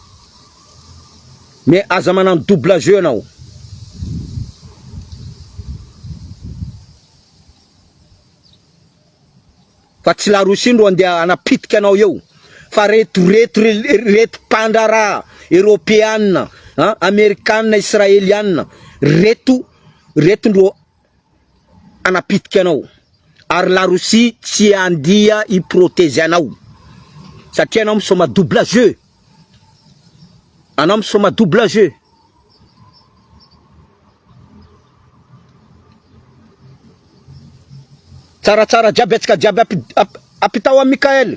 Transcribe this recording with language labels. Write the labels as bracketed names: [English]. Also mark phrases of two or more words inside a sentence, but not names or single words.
[Malagasy] Mais aza manao [French] double jeu [Malagasy] anao. Fa tsy la Russie ndo andeha anapitika anao eo. Fa reto pandrara [French] européenne, hein, américaine, israélienne, [Malagasy] reto ndo anapitika anao. Ary la Russie tsy andia i protéger anao. Satria anao misoma [French] double jeu. [Malagasy] Anao misoma [French] double jeu. [Malagasy] Tsaratsara diabetika apitao am Mikaely.